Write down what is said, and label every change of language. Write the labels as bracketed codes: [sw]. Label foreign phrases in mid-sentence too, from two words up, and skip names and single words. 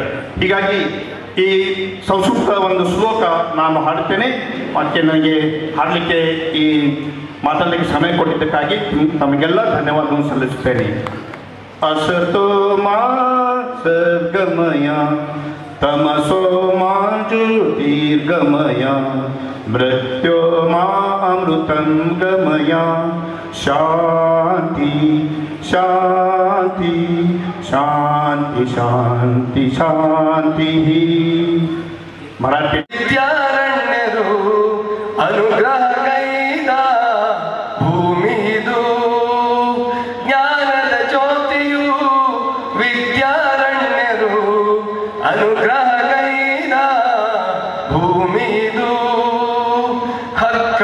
[kn] ಹೀಗಾಗಿ ಈ ಸಂಸ್ಕೃತ ಒಂದು ಶ್ಲೋಕ ನಾನು ಹಾಡುತ್ತೇನೆ. ಮತ್ತೆ ನನಗೆ ಹಾಡಲಿಕ್ಕೆ ಈ ಮಾತಾಡಲಿಕ್ಕೆ ಸಮಯ ಕೊಟ್ಟಿದ್ದಕ್ಕಾಗಿ ತಮಗೆಲ್ಲ ಧನ್ಯವಾದವನ್ನು ಸಲ್ಲಿಸುತ್ತೇನೆ. [sa] ಅಸತೋ ಮಾ ಸದ್ಗಮಯ ತಮಸೋ ಮಾ ಜ್ಯೋತಿರ್ಗಮಯ मृत्योर्मामृतं गमय शान्ति शान्ति शान्ति शान्ति शान्तिः मराठी [kn] ವಿದ್ಯಾರಣ್ಯರು ಅನುಗ್ರಹಗೈದ ಭೂಮಿದು ಜ್ಞಾನದ ಜ್ಯೋತಿಯು ವಿದ್ಯಾರಣ್ಯರು ಅನುಗ್ರಹಗೈದ ಭೂಮಿದು ಹಕ್ಕ